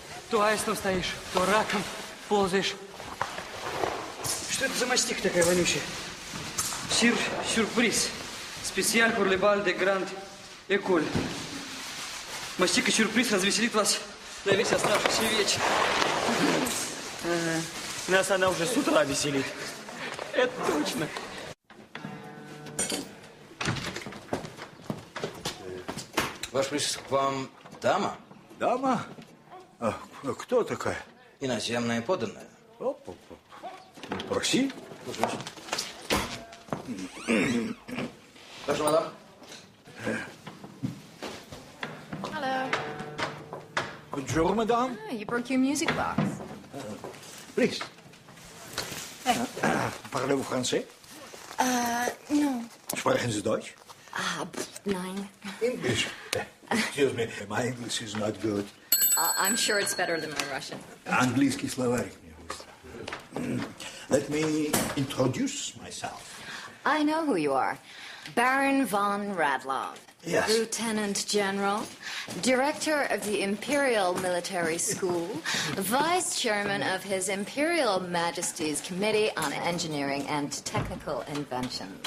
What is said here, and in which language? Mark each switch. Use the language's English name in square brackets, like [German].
[Russian] То аистом стоишь, то раком ползаешь. Что это за мастик такая вонючая? Сюрприз. [French] Специаль pour le bal de grande école. [Russian] Мастика сюрприз развеселит вас на весь оставшийся вечер. Ага. Нас она уже с утра веселит. Это точно. Ваше Величество, к вам дама? Дама? А кто такая? Иноземная подданная. Проси. Прошу, мадам. [English] Hello. [French] Bonjour, madame. [English] You broke your music box. Please. [French] Parlez-vous français? [English] No. [German] Sprechen Sie Deutsch? Nein. [English] English. Excuse me, my English is not good. I'm sure it's better than my Russian. [Russian] Английский словарик мне быстро. [English] Let me introduce myself. I know who you are. Baron von Radloff. Yes. Lieutenant General, Director of the Imperial Military School, Vice Chairman of His Imperial Majesty's Committee on Engineering and Technical Inventions.